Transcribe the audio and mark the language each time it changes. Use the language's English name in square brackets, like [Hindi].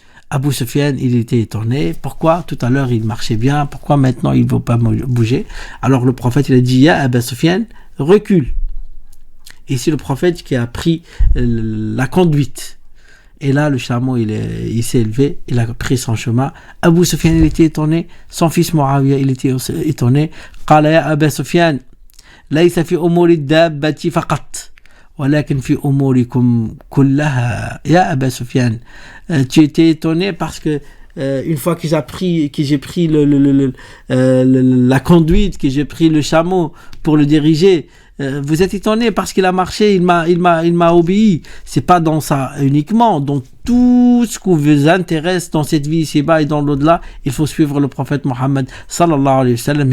[French] Abu Sufyan, il était étonné. Pourquoi tout à l'heure il marchait bien, pourquoi maintenant il ne veut pas bouger? Alors le prophète il a dit: ya Abu Sufyan, recule. Et c'est le prophète qui a pris la conduite. Et là, le chameau, il s'est élevé, il a pris son chemin. Abu Sufyan, il était étonné. Son fils Muawiyah, il était étonné. [Arabic] قال يا أبا سفيان ليس في أمور الدابة فقط ولكن في أموركم كلها يا أبا سفيان. [French] Tu étais étonné parce que une fois que j'ai pris la conduite, que j'ai pris le chameau pour le diriger, vous êtes étonné parce qu'il a marché, il m'a obéi. C'est pas dans ça uniquement, dans tout ce qui vous intéresse dans cette vie ici-bas et dans l'au-delà, il faut suivre le prophète Mohammed sallallahu alayhi wa sallam.